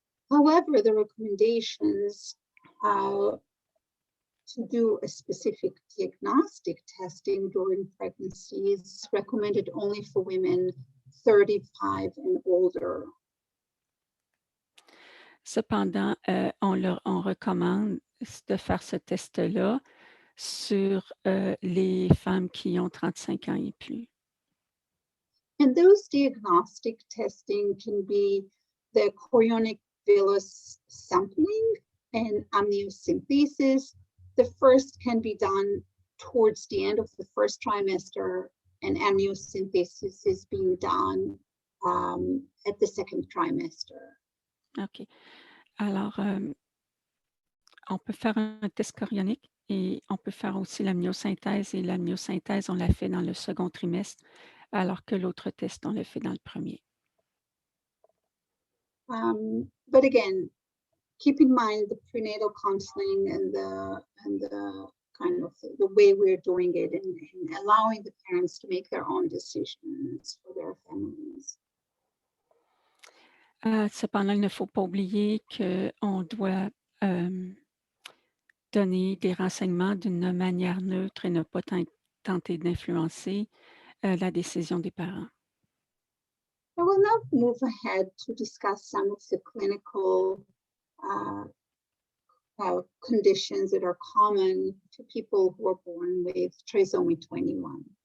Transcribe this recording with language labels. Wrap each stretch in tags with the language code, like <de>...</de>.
<en>However, the recommendations to do a specific diagnostic testing during pregnancy is recommended only for women 35 and older.</en> <fr>Cependant, on recommande de faire ce test-là sur les femmes qui ont 35 ans et plus.</fr> <en>And those diagnostic testing can be the chorionic villus sampling and amniocentesis. The first can be done towards the end of the first trimester, and amniocentesis is being done at the second trimester. OK.</en> <fr>Alors, on peut faire un test chorionique et on peut faire aussi l'amniosynthèse. Et l'amniosynthèse, on la fait dans le second trimestre, alors que l'autre test, on le fait dans le premier.</fr> <en>But again, keep in mind the prenatal counseling and the kind of the way we're doing it and allowing the parents to make their own decisions for their families.</en> <fr>Cependant, il ne faut pas oublier qu'on doit donner des renseignements d'une manière neutre et ne pas tenter d'influencer la décision des parents.</fr> <en>I will now move ahead to discuss some of the clinical conditions that are common to people who are born with trisomy 21.</en>